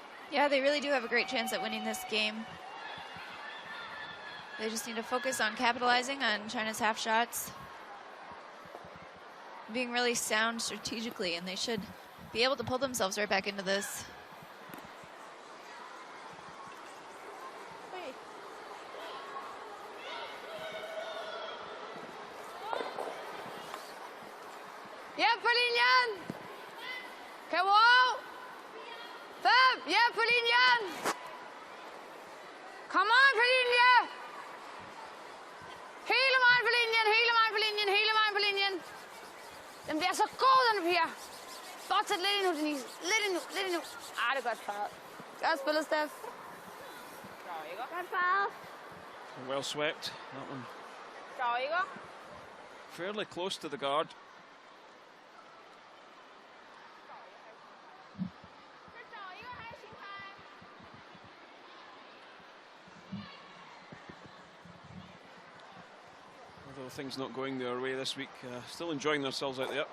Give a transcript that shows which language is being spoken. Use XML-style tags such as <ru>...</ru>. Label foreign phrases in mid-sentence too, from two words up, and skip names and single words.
<en>Yeah, they really do have a great chance at winning this game. They just need to focus on capitalizing on China's half shots, being really sound strategically, and they should be able to pull themselves right back into this.</en> <da>Ja, på linjen! Kom op! 5, ja, på linjen! Kom on, på linjen! Hele vejen på linjen, hele vejen på linjen, hele vejen på linjen. Den bliver så god, den her. Fortsæt lidt endnu, Denise. Lidt endnu, lidt endnu. Ah, det er godt farvet. Godt spillet, Steff. Godt farvet.</da> <en>Well swept, that one. Fairly close to the guard. Although things not going their way this week, still enjoying themselves out there.</en>